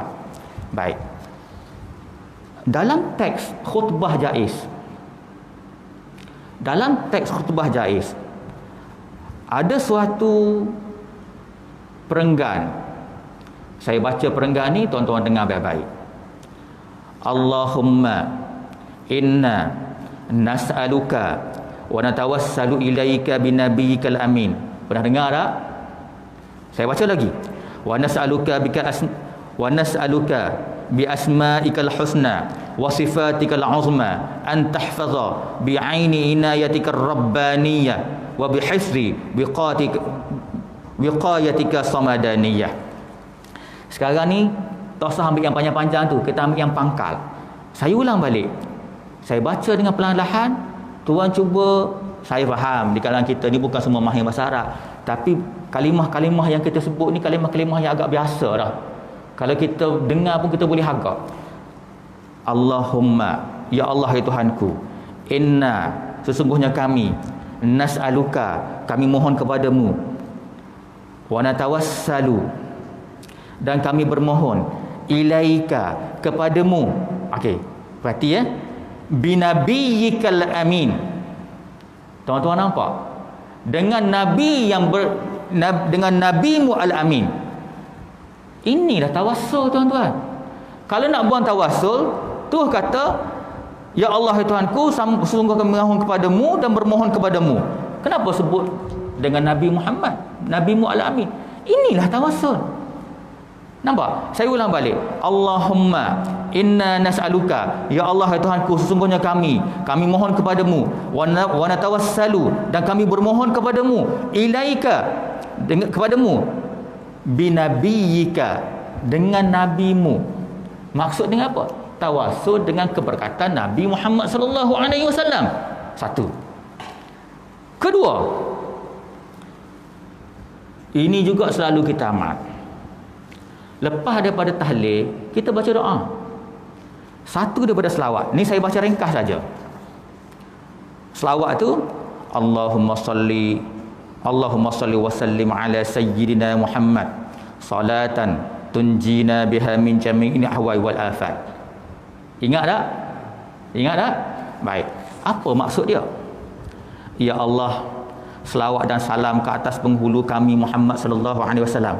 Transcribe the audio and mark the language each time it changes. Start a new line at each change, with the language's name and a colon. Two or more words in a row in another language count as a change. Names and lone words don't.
Malay: Baik. Dalam teks khutbah jaiz, ada suatu perenggan. Saya baca perenggan ni, tuan-tuan dengar baik-baik.
Arabic: اللهم إنا نسألك ونتوسل إليك بنبيك الأمين.
Malay: Pernah dengar tak? Saya baca lagi.
Arabic: ونسألك بأسمائك الحسنى وصفاتك العظمى أن تحفظ بعين عنايتك الربانية وبحصن وقايتك الصمدانية.
Malay: Sekarang ni tak usah ambil yang panjang-panjang tu, kita ambil yang pangkal. Saya ulang balik. Saya baca dengan perlahan-lahan, tuan cuba. Saya faham di kalangan kita ni bukan semua mahir bahasa Arab, tapi kalimah-kalimah yang kita sebut ni kalimah-kalimah yang agak biasa dah. Kalau kita dengar pun kita boleh agak. Allahumma, ya Allah ya Tuhanku, inna, sesungguhnya kami, nas'aluka, kami mohon kepadamu,
Arabic: ونتوسل,
Malay: dan kami bermohon, ilaika, kepadamu. Okey, perhati ya,
Arabic: بنبيك الأمين.
Malay: Tuan-tuan nampak? Dengan nabi yang dengan nabimu al-amin. Inilah tawassul, tuan-tuan. Kalau nak buang tawassul, tu kata, ya Allah ya Tuhanku, sungguh kami mohon kepadamu dan bermohon kepadamu. Kenapa sebut dengan Nabi Muhammad, nabimu al-amin? Inilah tawassul. Nampak? Saya ulang balik.
Arabic: اللهم إنا نسألك,
Malay: ya Allah ya Tuhanku, sesungguhnya kami mohon kepadamu,
Arabic: ونتوسل,
Malay: dan kami bermohon kepadamu, ilaika, kepadamu, binabiyyika, dengan nabimu. Maksud dengan apa? Tawassul dengan keberkatan Nabi Muhammad
Arabic: صلى الله عليه وسلم.
Malay: Satu. Kedua, ini juga selalu kita amat. Lepas daripada tahlil, kita baca doa. Satu daripada selawat. Ni saya baca ringkas saja. Selawat tu,
Arabic: اللهم صل وسلم على سيدنا محمد صلاة تنجينا بها من جميع الأهوال والآفات.
Malay: Ingat tak? Baik. Apa maksud dia? Ya Allah, selawat dan salam ke atas penghulu kami Muhammad
Arabic: صلى الله عليه وسلم.